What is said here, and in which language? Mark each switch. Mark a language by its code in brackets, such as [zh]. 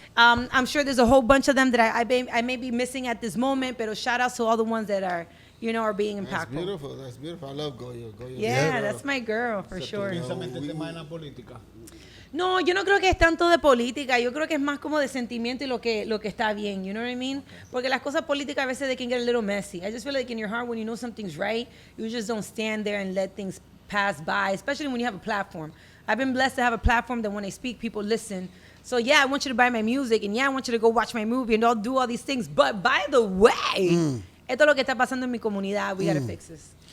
[en] I'm sure there's a whole bunch of them that I may be missing at this moment, but shout out to all the ones that are, you know, are being That's impactful. beautiful. That's beautiful. I love Goyo. Goyo's Yeah, my girl. that's my girl, for sure. [es] Precisamente el tema de la política. No, yo no creo que es tanto de política, yo creo que es más como de sentimiento y lo que está bien, [en] you know what I mean? [es] Porque las cosas políticas a veces [en] they can get a little messy. I just feel like in your heart when you know something's right, you just don't stand there and let things pass by, especially when you have a platform. I've been blessed to have a platform that when I speak, people listen. So yeah, I want you to buy my music, and yeah, I want you to go watch my movie, and I'll do all these things. But by the way, [es] esto es lo que está pasando en mi comunidad. [en] We gotta fix this.